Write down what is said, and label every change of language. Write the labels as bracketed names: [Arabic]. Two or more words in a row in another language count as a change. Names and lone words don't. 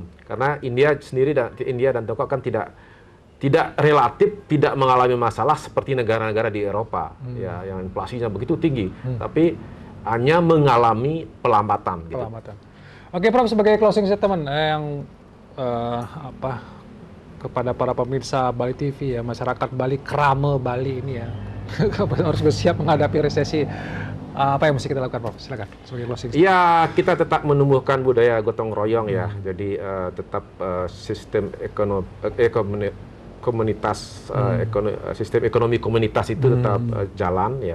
[Indonesian] Karena India sendiri dan Tiongkok kan tidak relatif tidak mengalami masalah seperti negara-negara di Eropa ya, yang inflasinya begitu tinggi, tapi hanya mengalami pelambatan. Gitu. Oke Prof, sebagai [English] closing statement [Indonesian] yang kepada para pemirsa Bali TV ya, masyarakat Bali, Krame Bali ini ya, harus bersiap menghadapi resesi. Apa yang mesti kita lakukan Prof? Silakan sebagai [English] closing statement. [Indonesian] Ya, kita tetap menumbuhkan budaya gotong royong ya. Jadi tetap sistem komunitas, sistem ekonomi komunitas itu tetap jalan ya.